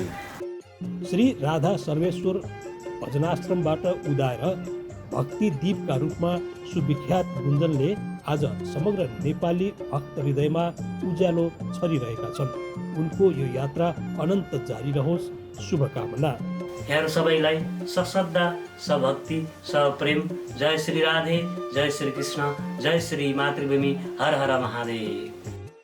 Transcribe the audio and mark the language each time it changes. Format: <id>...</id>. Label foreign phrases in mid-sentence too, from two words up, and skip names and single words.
<ne>श्री राधा सर्वेश्वर भजनाश्रमबाट उदाएर भक्ति दीपका रूपमा सुविख्यात गुन्जनले आज समग्र नेपाली भक्त हृदयमा उज्यालो छरिरहेका छन्। उनको यो यात्रा अनन्त जारी रहोस्, शुभकामना। यहाँहरू सबैलाई सश्रद्धा, सभक्ति, सप्रेम जय श्री राधे, जय श्री कृष्ण, जय श्री मातृभूमि, हर हर महादेव।</ne>